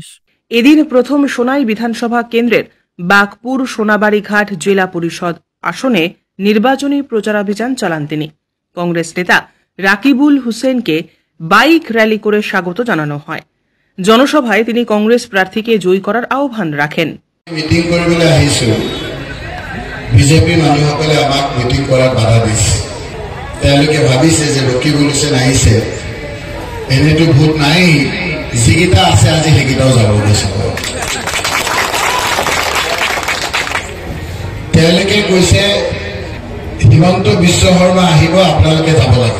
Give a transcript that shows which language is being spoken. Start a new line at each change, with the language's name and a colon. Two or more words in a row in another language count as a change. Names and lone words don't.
Bangla: এদিন প্রথম সোনাই বিধানসভা কেন্দ্রের বাগপুর সোনাবাড়িঘাট জেলা পরিষদ আসনে নির্বাচনী প্রচারাভিযান চালান তিনি। কংগ্রেস নেতা রাকিবুল হুসেনকে বাইক র্যালি করে স্বাগত জানানো হয়। জনসভায় তিনি কংগ্রেস প্রার্থীকে জয়ী করার আহ্বান রাখেন।
Assamese: মিটিং কৰিবলৈ আহিছো, বিজেপি মানুহসকলে আমাক মিটিং কৰাত বাধা দিছে। তেওঁলোকে ভাবিছে যে ৰকিবুল হুছেইন আহিছে, এনেতো ভোট নাই, যিকেইটা আছে আজি সেইকেইটাও যাব গৈছে। তেওঁলোকে কৈছে হিমন্ত বিশ্ব শৰ্মা আহিব, আপোনালোকে যাব লাগে।